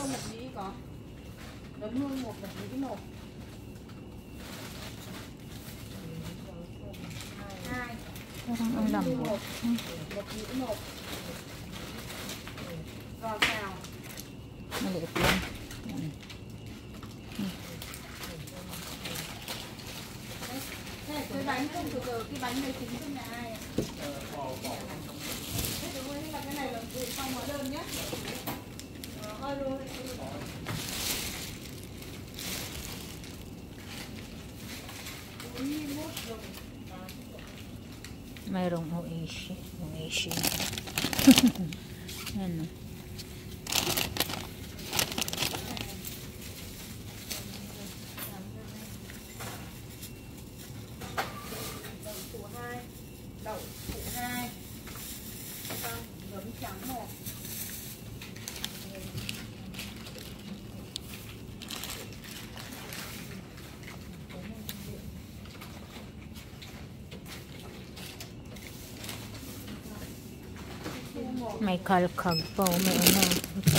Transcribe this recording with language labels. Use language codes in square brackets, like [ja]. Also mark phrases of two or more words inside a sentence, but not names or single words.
[tl] Parang ang lambot. Maliit lang. Yan. [vi] Cái bánh không từ từ, cái bánh này tính trong nhà ai? Thế đúng rồi, nhưng mà cái này là gửi xong hóa đơn nhé. [tl] Mayroong oishi. Oishi. Ano? [vi] Đậu phụ 2. Giấm trắng 1. [tl] May kalkag po, may ano, ito.